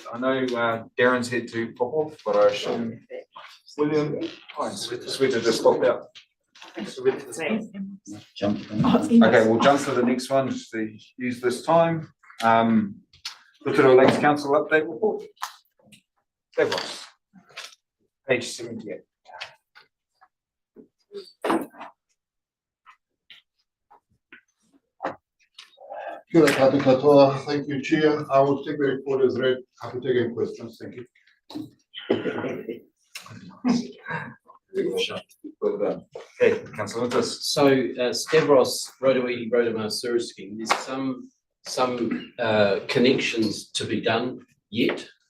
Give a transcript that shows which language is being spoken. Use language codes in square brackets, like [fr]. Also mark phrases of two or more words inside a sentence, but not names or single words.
[en] I know Darren's had to pop off, but I assume William, Sweeter just popped out. Jump. Okay, we'll jump to the next one just to use this time. Rotorua Lakes Council update report. Devos. Page 78. [mi] Kia ora tātou katoa. [en] Thank you, Chair. I will take the report as read. Happy to take any questions. Thank you. Okay, Councillor Winters. So, Stavros Rotorua sewer scheme, there's some connections to be done yet.